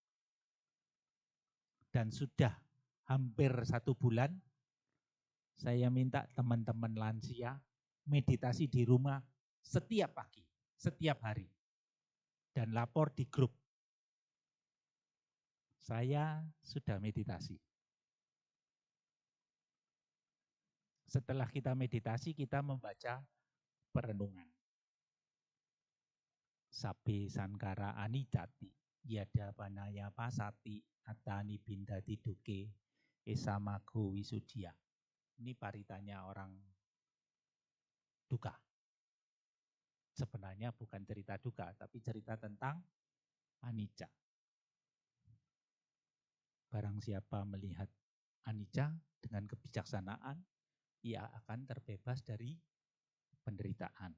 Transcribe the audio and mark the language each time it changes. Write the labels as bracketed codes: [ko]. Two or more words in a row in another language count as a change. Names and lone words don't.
[id] Dan sudah hampir 1 bulan, saya minta teman-teman lansia meditasi di rumah setiap pagi, setiap hari. Dan lapor di grup. Saya sudah meditasi. Setelah kita meditasi, kita membaca perenungan. [pi] Sabe sankara anicati, yada panaya pasati, atani bindati duke, esamago wisudia. [id] Ini paritanya orang duka. Sebenarnya bukan cerita duka, tapi cerita tentang anicca. Barang siapa melihat anicca dengan kebijaksanaan, ia akan terbebas dari penderitaan.